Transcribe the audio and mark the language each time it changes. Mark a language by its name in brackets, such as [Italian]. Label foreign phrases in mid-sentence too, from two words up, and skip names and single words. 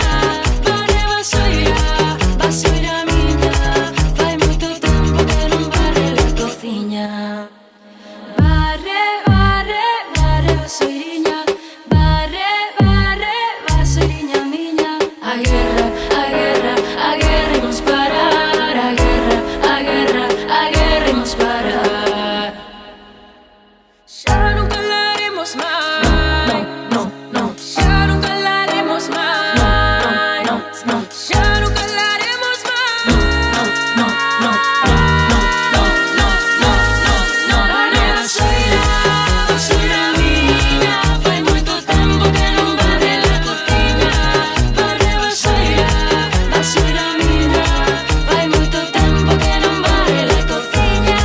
[Galician] Barre vasoira, vasoira miña, fai moito tempo que non barre la cociña. Barre, barre, barre vasoiriña, barre, barre, vasoiriña miña. A guerra, a guerra, a guerra imos parar. A guerra, a guerra, a guerra imos parar. [Spanish] Ya nunca la haremos más. No. Ya nunca la haremos más. No. Ya nunca la haremos más. No. [Galician] Barre vasoira, vasoira miña, fai moito tempo que non barre la cociña. Barre vasoira, vasoira miña, fai moito tempo que non barre la cociña.